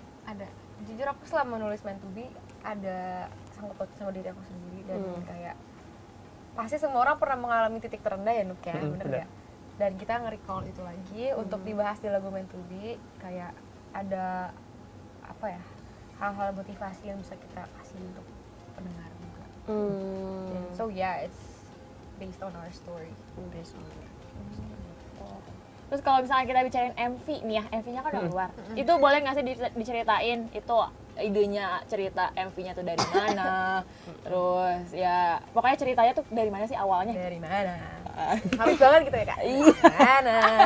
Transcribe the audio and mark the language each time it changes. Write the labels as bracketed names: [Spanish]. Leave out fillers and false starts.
[Indonesian] Ada. Jujur aku selama nulis meant to be ada sangkut paut sama diri aku sendiri dan kayak pasti semua orang pernah mengalami titik terendah ya, Nuk ya, bener bener. ya? Dan kita nge-recall itu lagi untuk dibahas di lagu meant to be, kayak ada apa ya, hal-hal motivasi yang bisa kita kasih untuk pendengar juga. [English] So yeah, it's based on our story. [Indonesian] Terus kalau misalnya kita bicarain MV nih ya, MV-nya kan udah keluar. Itu boleh nggak sih diceritain itu idenya cerita MV-nya tuh dari mana? Terus ya pokoknya ceritanya tuh dari mana sih awalnya? Dari mana? Habis banget gitu ya, Kak? Mana?